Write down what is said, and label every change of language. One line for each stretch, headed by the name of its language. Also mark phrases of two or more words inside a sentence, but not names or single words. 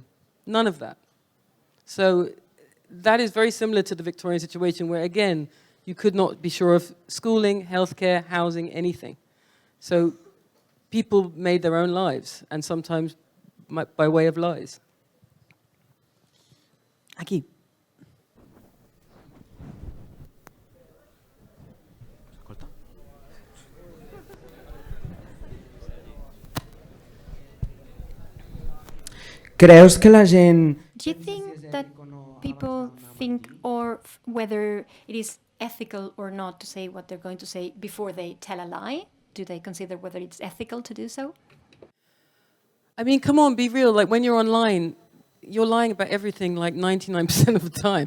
English: None of that. So that is very similar to the Victorian situation where, again, you could not be sure of schooling, healthcare, housing, anything. So people made their own lives, and sometimes by way of lies.
Catalan: Aquí.
Spanish: ¿Crees que la gent...
English: Do you think that people think or whether it is ethical or not to say what they're going to say before they tell a lie? Do they consider whether it's ethical to do so? I mean, come on, be real. Like, when you're online, you're lying about everything like 99% of the time.